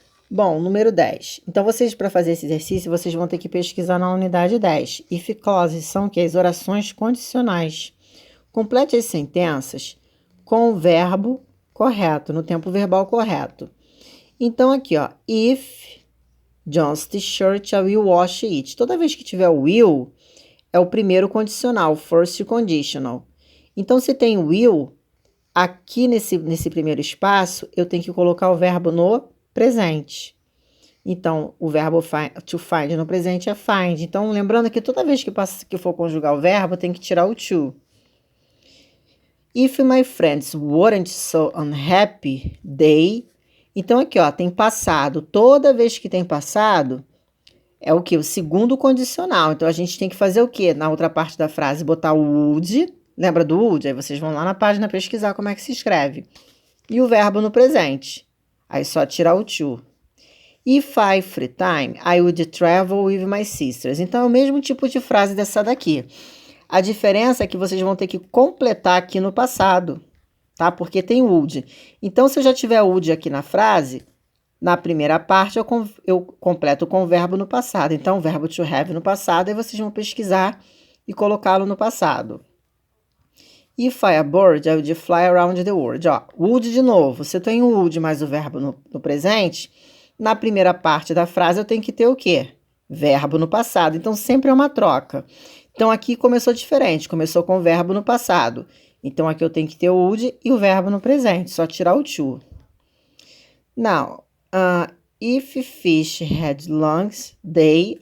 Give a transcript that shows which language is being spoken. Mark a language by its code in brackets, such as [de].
[pt] Bom, número 10. Então, vocês, para fazer esse exercício, vocês vão ter que pesquisar na unidade 10. If clauses são as orações condicionais. Complete as sentenças com o verbo correto, no tempo verbal correto. Então, aqui, ó. [en] If John's t-shirt, I will wash it. [pt] Toda vez que tiver o will, é o primeiro condicional, first conditional. Então, se tem will, aqui nesse primeiro espaço, eu tenho que colocar o verbo no presente. Então, o verbo to find no presente é find. Então, lembrando que toda vez que for conjugar o verbo, tem que tirar o to. [en] If my friends weren't so unhappy, they... [pt] Então, aqui, ó, tem passado. Toda vez que tem passado, é o quê? O segundo condicional. Então, a gente tem que fazer o quê? Na outra parte da frase, botar o would. Lembra do would? Aí vocês vão lá na página pesquisar como é que se escreve. E o verbo no presente. Aí só tirar o to. [en] If I free time, I would travel with my sisters. [pt] Então, é o mesmo tipo de frase dessa daqui. A diferença é que vocês vão ter que completar aqui no passado, tá? Porque tem would. Então, se eu já tiver would aqui na frase, na primeira parte eu completo com o verbo no passado. Então, o verbo to have no passado, aí vocês vão pesquisar e colocá-lo no passado. [en] If I a bird, I would fly around the world. [pt] Ó, would de novo. Se eu tenho would mais o verbo no presente, na primeira parte da frase eu tenho que ter o quê? Verbo no passado. Então, sempre é uma troca. Então, aqui começou diferente. Começou com o verbo no passado. Então, aqui eu tenho que ter o would e o verbo no presente. Só tirar o to. [en] Now, if fish had lungs, they...